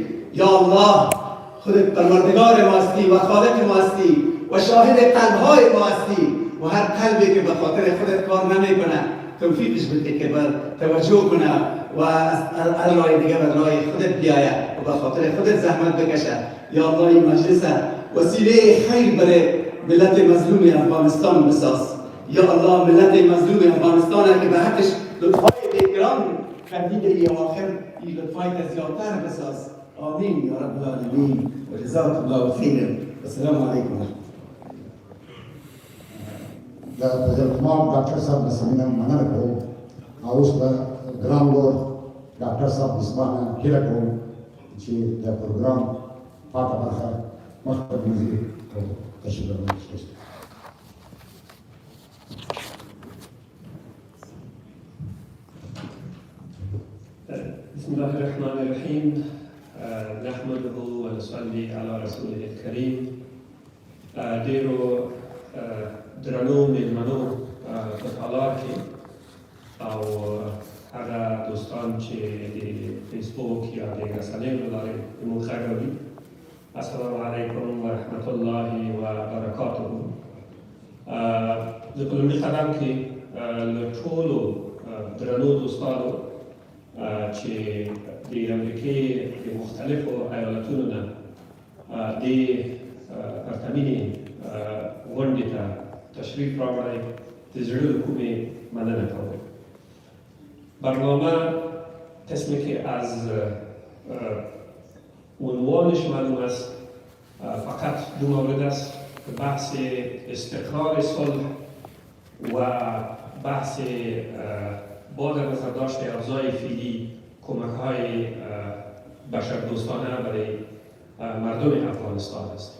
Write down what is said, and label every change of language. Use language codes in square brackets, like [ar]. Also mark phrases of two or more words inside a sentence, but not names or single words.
[ar] یا الله، [fa] خودت پروردگار ما هستی و خالق ما هستی و شاهد قلب‌های ما هستی و هر قلبی که به خاطر خودت کار نمیکنه توفیقش بده که توجه کنه و از راه دیگه به راه خودت بیاید و به خاطر خودت زحمت بکشه. [ar] یا الله، [fa] این مجلس وسیله خیر برای ملت مظلوم افغانستان بساز. [ar] یا الله، [fa] ملت مظلوم افغانستان که به حقش لطفای بیکران کردی ای آخر این لطفای زیادتر بساز. [ar] آمین یا رب العالمین و جزاک الله خیر. السلام علیکم. [ps] د تمام ډاکټر صاحب د سمینه مننه کوم او اوس به ګران لور ډاکټر صاحب د سمانه هیله کوم چې د پروګرام پاکه برخه مخکې موږ تشریف راوړو. [ar] بسم الله الرحمن الرحيم. نحمده ونصلي على رسوله الكريم. [ps] ډیرو درنو میلمنو په تالار کې او هغه دوستان چې د فیسبوک یا د رسنیو له لارې زموږ غږ اوري، [ar] السلام علیکم ورحمة الله وبرکاته. [ps] د په لومړي قدم کې له ټولو درنو دوستانو چې د امریکې د مختلفو ایالتونو نه دې پرتمینې غونډې ته تشریف راوړی، د زړه له کومې مننه کوم. [fa] برنامه قسمی که از عنوانش معلوم است فقط دو مورد است: بحث استقرار صلح و بحث با در نظر داشت ارزای فعلی کمک‌های بشردوستانه برای مردم افغانستان است.